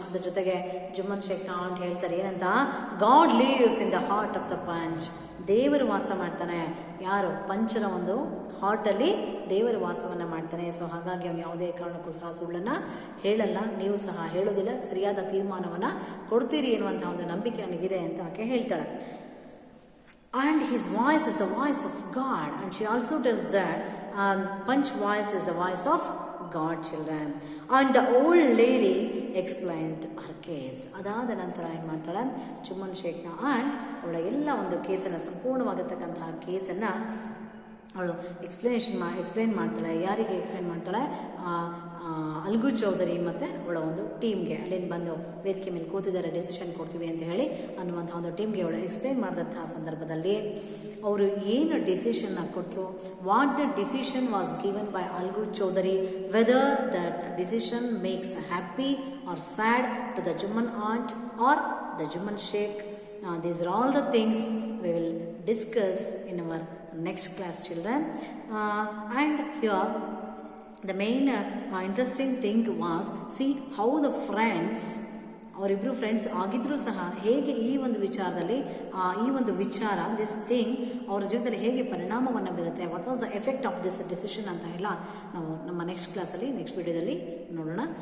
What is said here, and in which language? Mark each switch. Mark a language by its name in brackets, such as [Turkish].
[Kannada] ಅದ್ರ ಜೊತೆಗೆ ಜುಮ್ಮನ್ ಶೇಖ್ನ ಆಂಟ್ ಹೇಳ್ತಾರೆ ಏನಂತ, [English] God lives in the heart of the panch. [Kannada] ದೇವರು ವಾಸ ಮಾಡ್ತಾನೆ, ಯಾರು ಪಂಚನ ಒಂದು ಹಾರ್ಟಲ್ಲಿ ದೇವರು ವಾಸವನ್ನು ಮಾಡ್ತಾನೆ. ಸೊ ಹಾಗಾಗಿ ಅವನು ಯಾವುದೇ ಕಾರಣಕ್ಕೂ ಸಹ ಸುಳ್ಳನ್ನು ಹೇಳಲ್ಲ, ನೀವು ಸಹ ಹೇಳೋದಿಲ್ಲ, ಸರಿಯಾದ ತೀರ್ಮಾನವನ್ನು ಕೊಡ್ತೀರಿ ಎನ್ನುವಂಥ ಒಂದು ನಂಬಿಕೆ ನನಗಿದೆ ಅಂತ ಆಕೆ ಹೇಳ್ತಾಳೆ. [English] And his voice is the voice of God, and she also tells that Punch voice is the voice of God, children. And the old lady explained her case. [Kannada] ಅದಾದ ನಂತರ ಏನು ಮಾಡ್ತಾಳೆ, ಜುಮ್ಮನ್ ಶೇಖ್ನ ಆಂಟ್ ಅವಳ ಎಲ್ಲ ಒಂದು ಕೇಸನ್ನು, ಸಂಪೂರ್ಣವಾಗಿರ್ತಕ್ಕಂತಹ ಕೇಸನ್ನು ಅವಳು ಎಕ್ಸ್ಪ್ಲೇನ್ ಮಾಡ್ತಾಳೆ. ಯಾರಿಗೆ ಎಕ್ಸ್ಪ್ಲೇನ್ ಮಾಡ್ತಾಳೆ, ಅಲ್ಗು ಚೌಧರಿ ಮತ್ತು ಅವಳ ಒಂದು ಟೀಮ್ಗೆ. ಅಲ್ಲಿಂದ ಬಂದು ವೇದಿಕೆ ಮೇಲೆ ಕೂತಿದ್ದಾರೆ, ಡಿಸಿಷನ್ ಕೊಡ್ತೀವಿ ಅಂತ ಹೇಳಿ ಅನ್ನುವಂಥ ಒಂದು ಟೀಮ್ಗೆ ಅವಳು ಎಕ್ಸ್ಪ್ಲೇನ್ ಮಾಡಿದಂತಹ ಸಂದರ್ಭದಲ್ಲಿ ಅವರು ಏನು ಡಿಸಿಷನ್ನ ಕೊಟ್ಟರು, [English] What the decision was given by Algu Chaudhary, whether that decision makes happy or sad to the Jumman aunt or the Jumman Sheikh. These are all the things we will discuss in our next class, children. And here the main interesting thing was, see how the friends, [Kannada] ಅವರಿಬ್ಬರು friends ಆಗಿದ್ರೂ ಸಹ ಹೇಗೆ ಈ ಒಂದು ವಿಚಾರದಲ್ಲಿ ಈ ಒಂದು ವಿಚಾರ [English] this thing [Kannada] ಅವ್ರ ಜೀವನದಲ್ಲಿ ಹೇಗೆ ಪರಿಣಾಮವನ್ನು ಬೀರುತ್ತೆ, [English] what was the effect of this decision [Kannada] ಅಂತ ಎಲ್ಲ ನಾವು ನಮ್ಮ ನೆಕ್ಸ್ಟ್ ಕ್ಲಾಸಲ್ಲಿ ನೆಕ್ಸ್ಟ್ ವಿಡಿಯೋದಲ್ಲಿ ನೋಡೋಣ.